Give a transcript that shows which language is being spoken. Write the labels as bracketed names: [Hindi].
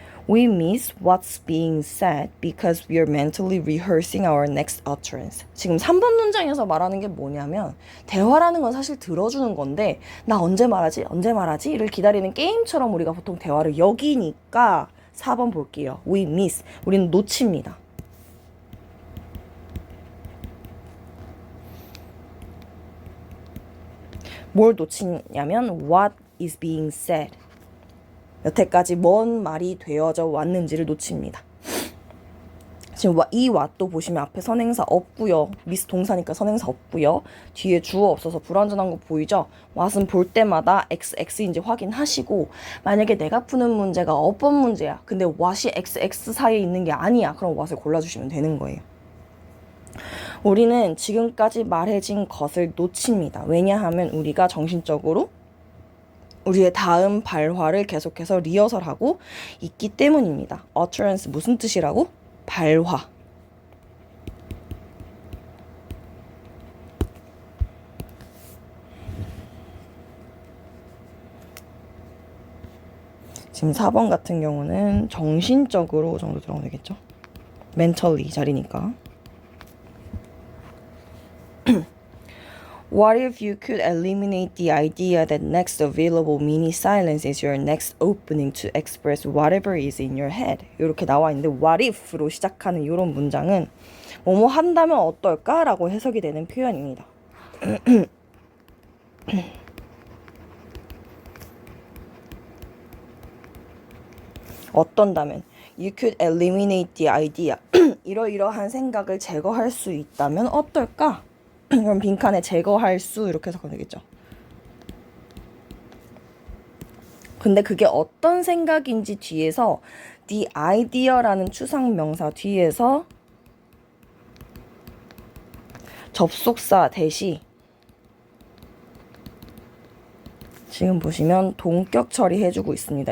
[English] We miss what's being said because we are mentally rehearsing our next utterance. [Korean] 지금 3번 문장에서 말하는 게 뭐냐면 대화라는 건 사실 들어주는 건데 나 언제 말하지? 를 기다리는 게임처럼 우리가 보통 대화를 여기니까 4번 볼게요. [English] We miss. [Korean] 우리는 놓칩니다. 뭘 놓치냐면 [English] what is being said. [Korean] 여태까지 뭔 말이 되어져 왔는지를 놓칩니다. 지금 이 what도 보시면 앞에 선행사 없고요. miss 동사니까 선행사 없고요. 뒤에 주어 없어서 불완전한 거 보이죠? what은 볼 때마다 x인지 확인하시고, 만약에 내가 푸는 문제가 어법 문제야. 근데 what이 x 사이에 있는 게 아니야. 그럼 what을 골라주시면 되는 거예요. 우리는 지금까지 말해진 것을 놓칩니다. 왜냐하면 우리가 정신적으로 우리의 다음 발화를 계속해서 리허설하고 있기 때문입니다. utterance 무슨 뜻이라고? 발화. 지금 4번 같은 경우는 정신적으로 정도 들어가면 되겠죠? mentally 자리니까. [English] What if you could eliminate the idea that next available mini silence is your next opening to express whatever is in your head? [Korean] 이렇게 나와 있는데 what if로 시작하는 이런 문장은 뭐뭐 한다면 어떨까? 라고 해석이 되는 표현입니다. 어떤다면 [English] You could eliminate the idea. [Korean] 이러이러한 생각을 제거할 수 있다면 어떨까? 그럼 빈칸에 제거할 수 이렇게 해석하면 되겠죠. 근데 그게 어떤 생각인지 뒤에서 the idea라는 추상명사 뒤에서 접속사 대시 지금 보시면 동격 처리해주고 있습니다.